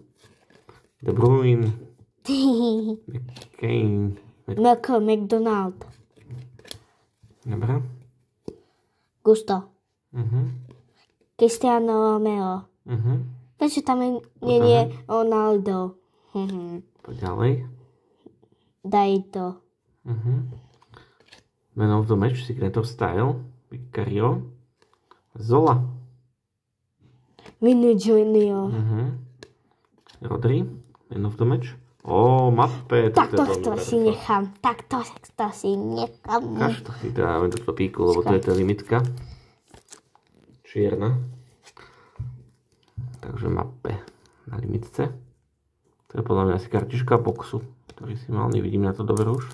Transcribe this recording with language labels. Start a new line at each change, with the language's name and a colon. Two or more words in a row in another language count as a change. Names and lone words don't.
Slovak: De Bruyne. McCain. McDonald. Dobre. Gusto. Cristiano Romero. Prečo tam nie je Ronaldo? Poď ďalej. Daj to. Man of the match, Secret of Style, Vicario, Zola. Vini Junior. Rodri, Man of the match. Mappe. Tak to si nechám. Tak to si nechám. Ukáž to si dáme do píku, lebo to je tá limitka. Čierna. Takže mappe na limitce. To je podľa mňa asi kartička boxu, ktorý si mal, nevidím na to dobre už.